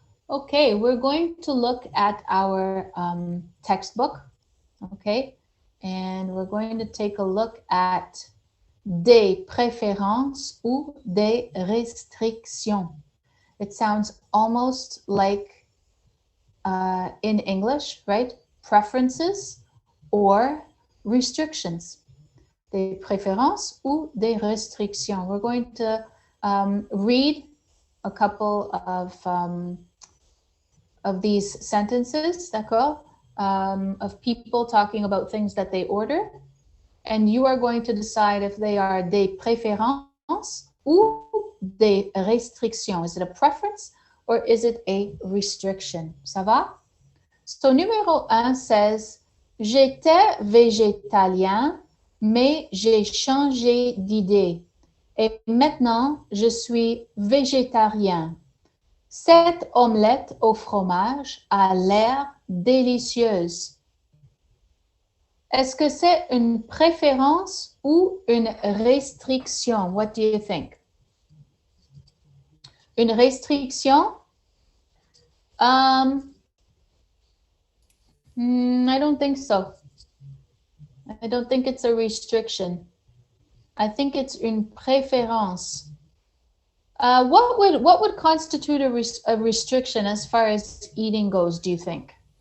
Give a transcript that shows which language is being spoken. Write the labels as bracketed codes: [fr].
[en] Okay, we're going to look at our textbook, okay? And we're going to take a look at [fr] des préférences ou des restrictions. [en] It sounds almost like in English, right? Preferences or restrictions. [fr] Des préférences ou des restrictions. [en] We're going to read a couple of of these sentences, [fr] d'accord? [en] Of people talking about things that they order. And you are going to decide if they are [fr] des préférences ou des restrictions. [en] Is it a preference or is it a restriction? [fr] Ça va? So, numéro 1 says, j'étais végétalien, mais j'ai changé d'idée. Et maintenant, je suis végétarien. Cette omelette au fromage a l'air délicieuse. Est-ce que c'est une préférence ou une restriction? [en] What do you think? [fr] Une restriction? [en] I don't think so. I don't think it's a restriction. I think it's [fr] une préférence. [en] What would constitute a restriction as far as eating goes, do you think?